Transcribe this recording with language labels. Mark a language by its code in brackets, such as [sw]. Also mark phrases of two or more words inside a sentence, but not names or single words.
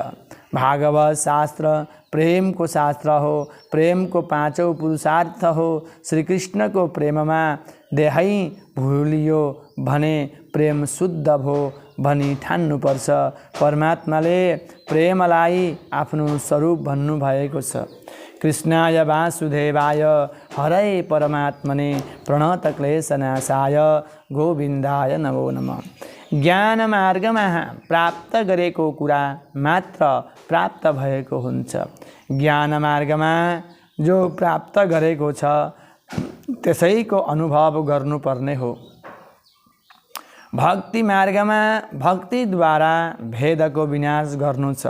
[ne] भागवत शास्त्र प्रेमको शास्त्र हो। प्रेमको पाँचौं पुरुषार्थ हो। श्री कृष्णको प्रेममा देहै भुलियो भने प्रेम शुद्ध भो भनी ठान्नुपर्छ। परमात्माले प्रेमलाई आफ्नो स्वरूप भन्नुभएको छ। [sa] कृष्णाय वासुदेवाय हरे परमात्मने प्रणतक्लेशनाशाय गोविन्दाय नमो नमः। [ne] ज्ञान मार्गमा प्राप्त गरेको कुरा मात्र प्राप्त भएको हुन्छ। ज्ञान मार्गमा जो प्राप्त गरेको छ त्यसैको अनुभव गर्नुपर्ने हो। भक्ति मार्गमा भक्तिद्वारा भेदको विनाश गर्नु छ।